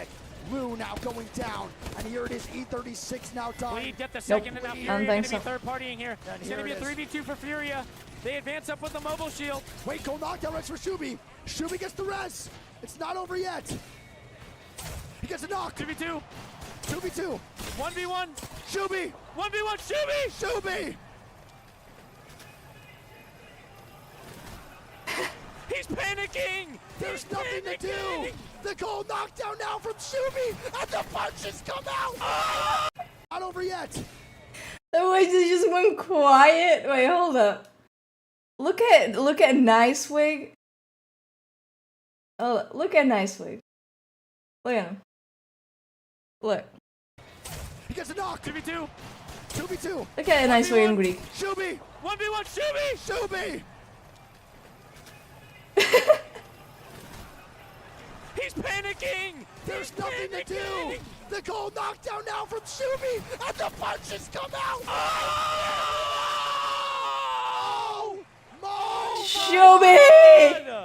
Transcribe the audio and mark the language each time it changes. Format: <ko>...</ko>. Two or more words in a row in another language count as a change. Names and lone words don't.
<en>Lou now going down, and here it is, E36 now dying. Bleed, get the second, and now Furia going to be third partying here. And It's going to be a 3v2 for Furia. They advance up with the mobile shield. Wait, go knockdown res for Shubi. Shubi gets the res. It's not over yet. He gets a knock. 2v2. 2v2. 1v1. Shubi. 1v1. Shubi. Shubi. He's panicking. There's nothing to do. The goal knockdown now from Shubi, and the punches come out. Oh! Not over yet. The way they just went quiet. Wait, hold up. Look at Nicewig. Oh, look at Nicewig. Look at him. Look. He gets a knock. 2v2. 2v2. Look at Nicewig in Greek. Shubi. 1v1. Shubi. Shubi. He's panicking! There's nothing to do! The goal knockdown now from Shubi, and the punches come out! Oh! Shubi!</en>